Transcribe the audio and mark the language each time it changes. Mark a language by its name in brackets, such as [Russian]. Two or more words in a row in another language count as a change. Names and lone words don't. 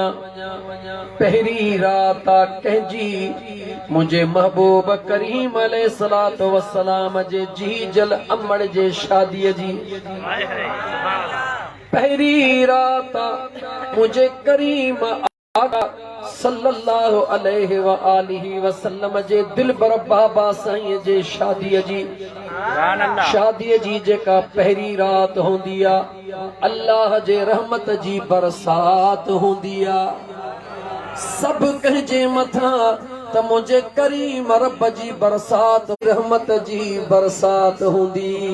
[Sindhi] पहिरीं रात कंहिंजी मुंहिंजे महबूब करीम [Arabic] عليه الصلاة والسلام [Sindhi] जे जी जल अमड़ जे शादीअ जी। पहिरीं रात मुंहिंजे करीम आका [Arabic] صلى الله عليه وآله وسلم [Sindhi] जे दिलबर बाबा साईं जे शादीअ जी जेका पहिरीं रात हूंदी आहे, अल्लाह जे रहमत जी बरसात हूंदी आहे। सभु कंहिंजे मथां त मुंहिंजे करीम रब जी बरसात, रहमत जी बरसात हूंदी।